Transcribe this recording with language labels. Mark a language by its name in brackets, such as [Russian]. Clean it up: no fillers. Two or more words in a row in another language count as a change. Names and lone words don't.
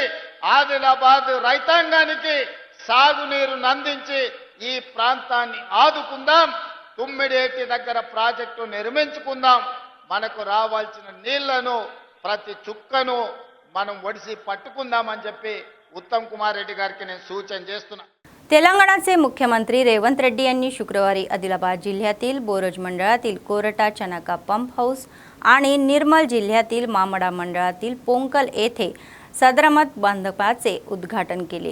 [Telugu] ఆదిలాబాద్ రైతాంగానికి సాగునీరును అందించి ఈ ప్రాంతాన్ని ఆదుకుందాం. తుమ్మిడిహెట్టి దగ్గర ప్రాజెక్టు నిర్మించుకుందాం. మనకు రావాల్సిన నీళ్లను ప్రతి చుక్కను మనం ఒడిసి పట్టుకుందామని చెప్పి उत्तम कुमार रेड्डी गाరికి నేను सूचन చేస్తున్నా. [Marathi] तेलंगणाचे मुख्यमंत्री रेवंत रेड्डी यांनी शुक्रवारी आदिलाबाद जिल्ह्यातील बोरज मंडळातील कोरटा चनाका [English] pump house [Marathi] आणि निर्मल जिल्ह्यातील मामडा मंडळातील पोंकल येथे सदरमत बांधकामाचे उद्घाटन केले.